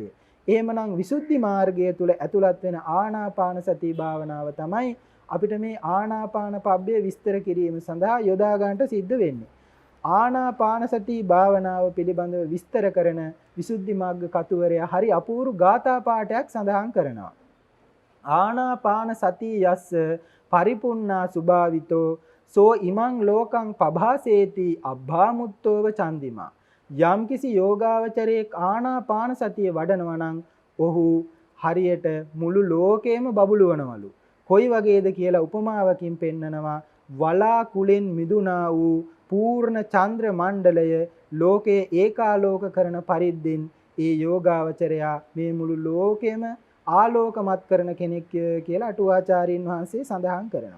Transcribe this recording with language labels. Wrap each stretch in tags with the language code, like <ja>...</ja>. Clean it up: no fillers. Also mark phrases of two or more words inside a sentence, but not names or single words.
<si>එහෙමනම් විසුද්ධි මාර්ගය තුල ඇතුළත් වෙන ආනාපාන සති භාවනාව තමයි අපිට මේ ආනාපාන පබ්බය විස්තර කිරීම සඳහා යොදා ගන්නට සිද්ධ වෙන්නේ. ආනාපාන සති භාවනාව පිළිබඳව විස්තර කරන විසුද්ධි මාර්ග කතුවරයා හරි අපූර්ව ගාථා පාඨයක් සඳහන් කරනවා.</si> <pi>ආනාපාන සති යස්ස පරිපුන්නා සුභාවිතෝ සෝ ඉමං ලෝකං පභාසේති අබ්භාමුත්තෝව චන්දිමා.</pi> <si>යම්කිසි යෝගාවචරයේ ආනාපාන සතිය වඩනවා නම් ඔහු හරියට මුළු ලෝකෙම බබළුවනවලු. කොයි වගේද කියලා උපමාවකින් පෙන්නනවා. වලාකුලෙන් මිදුණා වූ පූර්ණ චන්ද්‍ර මණ්ඩලය ලෝකයේ ඒකාලෝක කරන පරිද්දෙන් ඒ යෝගාවචරයා මේ මුළු ලෝකෙම ආලෝකමත් කරන කෙනෙක් කියලා අටුවාචාර්යින් වහන්සේ සඳහන් කරනවා.</si>